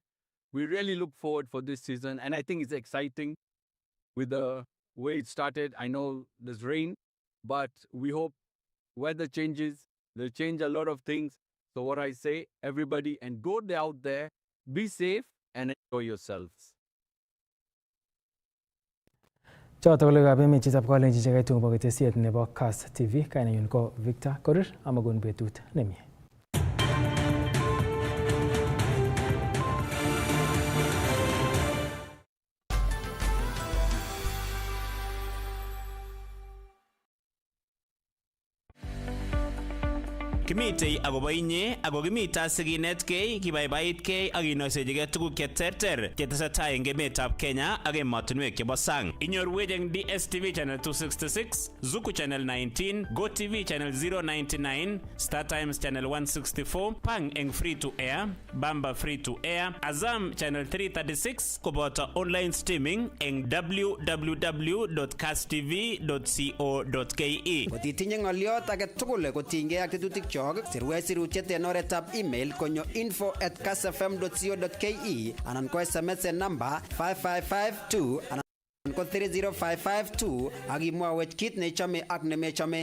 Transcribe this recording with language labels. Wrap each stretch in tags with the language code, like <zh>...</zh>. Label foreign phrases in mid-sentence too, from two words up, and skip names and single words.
<en>We really look forward for this season, and I think it's exciting with the way it started. I know there's rain, but we hope weather changes. They'll change a lot of things. So what I say, everybody, and go out there, be safe, and enjoy yourselves.</en> <kln>Choto logoiwekab emet chitab kolenjin chekaitu kobo ketesiet nebo Kass TV. Kainenyu ko Victor Korir, amagun betut nemie. Kimitei akobo inye ako kimita sikinetkei kibaibaitkei ak kinoisechigei tuguk cheterter chetesetai eng emetab Kenya ak emotinwek chebo sang. Inyorwech eng DSTV channel 266, Zuku channel 19, GoTV channel 099, Star Times channel 164, Pang eng</kln> <en>free to air,</en> <kln>Bamba</kln> <en>free to air,</en> <kln>Azam channel 336 koboto</kln> <en>online streaming</en> <kln>eng www.kasstv.co.ke. Kotitinye ng'oliot age tugul kotinygei ak tetutik chok, sirwech sirutiet en oretab email konyo info@kassfm.co.ke anan ko SMS en number 5552 anan ko 30552 ak imwawech kit nechome ak nemechome.</kln>